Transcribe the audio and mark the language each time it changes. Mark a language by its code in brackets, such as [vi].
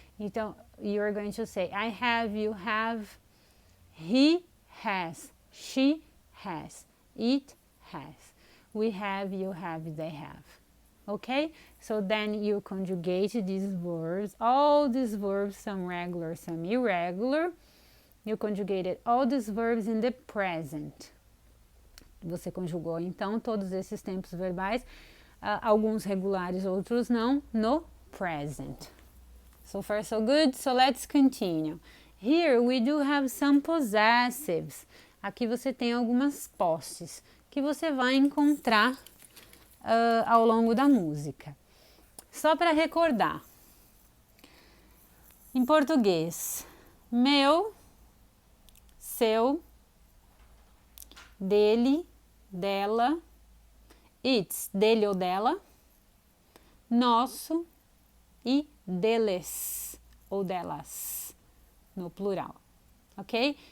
[en] Então, you're going to say, I have, you have, he has, she has, it has, we have, you have, they have. Okay? So then you conjugate these verbs, all these verbs, some regular, some irregular. You conjugated all these verbs in the present. [pt] Você conjugou, então, todos esses tempos verbais, alguns regulares, outros não, no present. [en] So far, so good. So let's continue. Here we do have some possessives. [pt] Aqui você tem algumas posses que você vai encontrar ao longo da música. Só para recordar. Em português, meu, seu, dele, dela, its, dele ou dela, nosso e deles ou delas, no plural, ok?